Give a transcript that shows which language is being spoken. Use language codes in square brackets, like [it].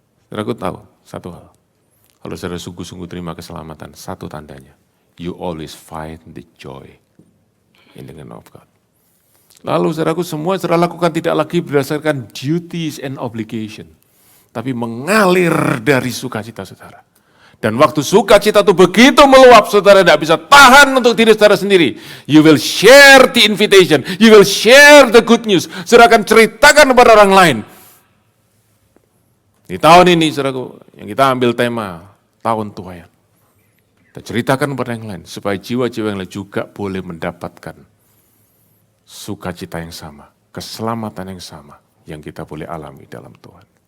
[id] Saudara, aku tahu satu hal, kalau saudara sungguh-sungguh terima keselamatan, satu tandanya, [en] you always find the joy in the kingdom of God. [id] Lalu saudaraku, semua saudara lakukan tidak lagi berdasarkan [en] duties and obligation, [id] tapi mengalir dari sukacita saudara. Dan waktu sukacita itu begitu meluap, saudara tidak bisa tahan untuk diri saudara sendiri. [en] You will share the invitation, you will share the good news. [id] Saudara akan ceritakan kepada orang lain. Di tahun ini, saudaraku, yang kita ambil tema tahun tuayan. Kita ceritakan kepada yang lain, supaya jiwa-jiwa yang lain juga boleh mendapatkan sukacita yang sama, keselamatan yang sama, yang kita boleh alami dalam Tuhan.